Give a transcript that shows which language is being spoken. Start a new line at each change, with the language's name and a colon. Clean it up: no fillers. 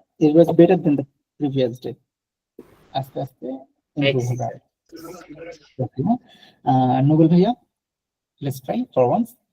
English: It was better than the previous day.
Bangla: আস্তে আস্তে improve হবে। Okay, না?
English: নোবেল ভাইয়া, let's try for once.